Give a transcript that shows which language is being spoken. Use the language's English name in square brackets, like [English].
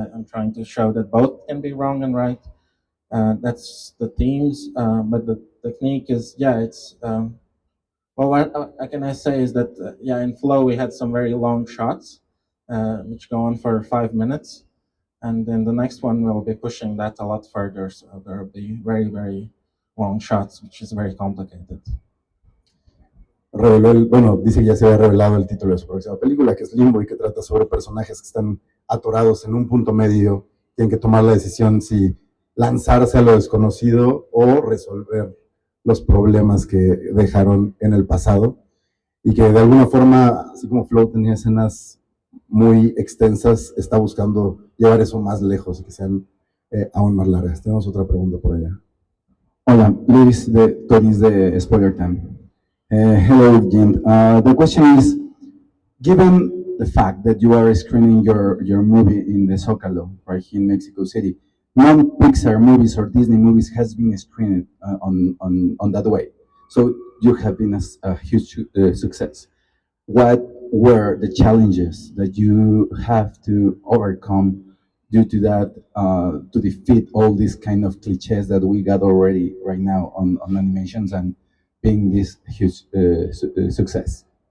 [English] I'm trying to show that both can be wrong and right. That's the themes, but the technique is, it's, well, what can I say is that, in Flow we had some very long shots, which go on for 5 minutes. And then the next one will be pushing that a lot further. So there will be very, very long shots, which is very complicated. [Spanish] Dice que ya se había revelado el título de su próxima película, que es Limbo, y que trata sobre personajes que están atorados en un punto medio, tienen que tomar la decisión si lanzarse a lo desconocido o resolver los problemas que dejaron en el pasado, y que de alguna forma, así como Flow tenía escenas muy extensas, está buscando llevar eso más lejos y que sean aún más largas. Tenemos otra pregunta por allá. Hola, Luis de Toris de Spoiler Time. [English] Hello, [Spanish] Jim. [English] The question is, given the fact that you are screening your movie in the Zócalo, right here in Mexico City, non-Pixar movies or Disney movies has been screened on that way. So you have been a huge success. What were the challenges that you have to overcome due to that, to defeat all these kind of cliches that we got already right now on animations and being this huge success?